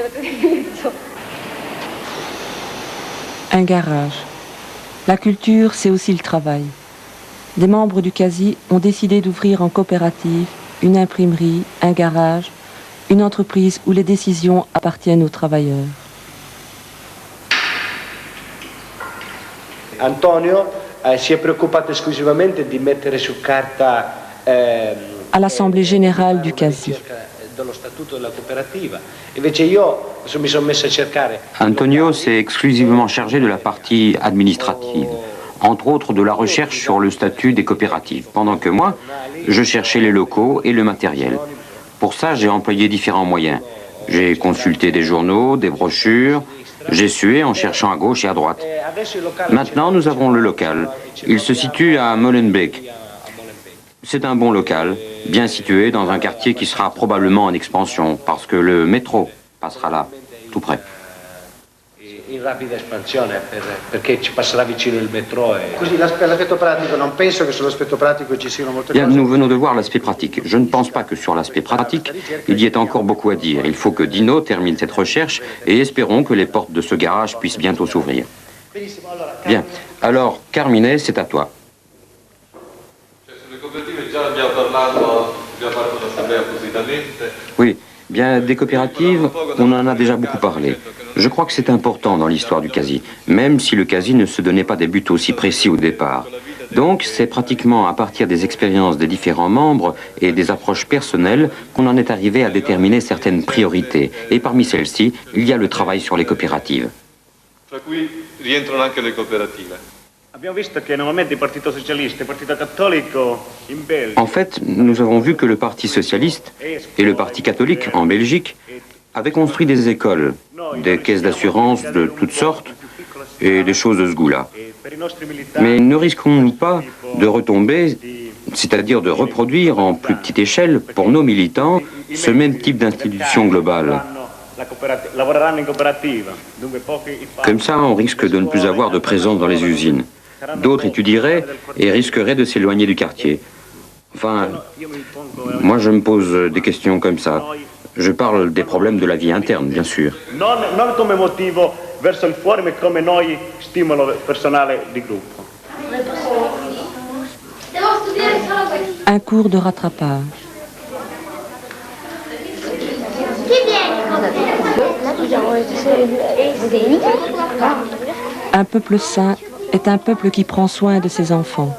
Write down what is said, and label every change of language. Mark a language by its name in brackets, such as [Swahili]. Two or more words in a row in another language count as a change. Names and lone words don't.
[French] Un garage. La culture, c'est aussi le travail. Des membres du CASI ont décidé d'ouvrir en coopérative une imprimerie, un garage, une entreprise où les décisions appartiennent aux travailleurs. [Italian] Antonio si è preoccupato esclusivamente di mettere su carta [French] à l'Assemblée générale du CASI. [Italian] dello statuto della cooperativa. Invece io mi sono messo a cercare. [French] Antonio s'est exclusivement chargé de la partie administrative, entre autres de la recherche sur le statut des coopératives, pendant que moi, je cherchais les locaux et le matériel. Pour ça, j'ai employé différents moyens. J'ai consulté des journaux, des brochures, j'ai sué en cherchant à gauche et à droite. Maintenant, nous avons le local. Il se situe à Molenbeek. C'est un bon local, bien situé dans un quartier qui sera probablement en expansion, parce que le métro passera là, tout près. [Italian] In rapida espansione perché ci passerà vicino il metro e... Così l'aspetto pratico, non penso che sull'aspetto pratico ci siano molte [French] Bien, [Italian] cose. [French] nous venons de voir l'aspect pratique. Je ne pense pas que sur l'aspect pratique, il y ait encore beaucoup à dire. Il faut que Dino termine cette recherche et espérons que les portes de ce garage puissent bientôt s'ouvrir. Bien, alors Carmine, c'est à toi. Oui, bien, des coopératives, on en a déjà beaucoup parlé. Je crois que c'est important dans l'histoire du CASI, même si le CASI ne se donnait pas des buts aussi précis au départ. Donc, c'est pratiquement à partir des expériences des différents membres et des approches personnelles qu'on en est arrivé à déterminer certaines priorités. Et parmi celles-ci, il y a le travail sur les coopératives. [Italian] Tra cui rientrano anche le cooperative. Abbiamo visto che normalmente il Partito Socialista e il Partito Cattolico in Belgio. [French] En fait, nous avons vu que le Parti socialiste et le Parti catholique en Belgique avaient construit des écoles, des caisses d'assurance de toutes sortes et des choses de ce goût-là. Mais ne risquons-nous pas de retomber, c'est-à-dire de reproduire en plus petite échelle, pour nos militants, ce même type d'institution globale? Comme ça, on risque de ne plus avoir de présence dans les usines. D'autres étudieraient et risqueraient de s'éloigner du quartier. Enfin, moi je me pose des questions comme ça. Je parle des problèmes de la vie interne, bien sûr. [Italian] Non come motivo verso il fuori, ma come noi stimolo personale di gruppo. [French] Un cours de rattrapage. Un peuple saint est un peuple qui prend soin de ses enfants.